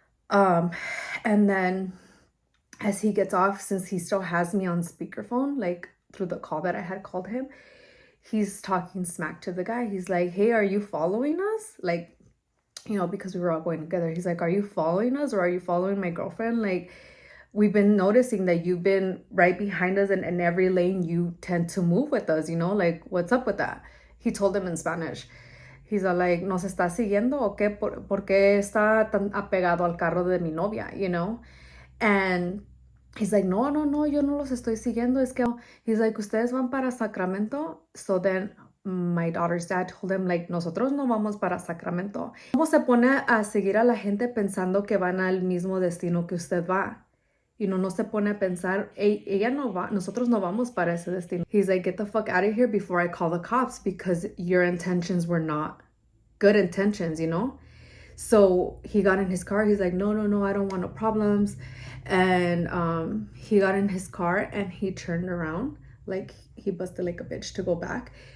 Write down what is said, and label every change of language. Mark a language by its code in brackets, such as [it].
[en] And then as he gets off, since he still has me on speakerphone, like through the call that I had called him, he's talking smack to the guy. He's like, hey, are you following us? Like, you know, because we were all going together. He's like, are you following us, or are you following my girlfriend? Like, we've been noticing that you've been right behind us, and in every lane you tend to move with us, you know, like, what's up with that? He told them in Spanish. He's like, [es] ¿nos está siguiendo o qué? ¿Por qué está tan apegado al carro de mi novia, [en] you know? And he's like, [es] no, yo no los estoy siguiendo. Es que, [en] he's like, [es] ustedes van para Sacramento. [en] So then my daughter's dad told him, like, [es] nosotros no vamos para Sacramento. ¿Cómo se pone a seguir a la gente pensando que van al mismo destino que usted va? [en] You know, [es] no se pone a pensar, ella no va, nosotros no vamos para ese destino. [en] He's like, get the fuck out of here before I call the cops, because your intentions were not good intentions, you know? So he got in his car. He's like, no, I don't want no problems. And he got in his car and he turned around, like he busted like a bitch to go back.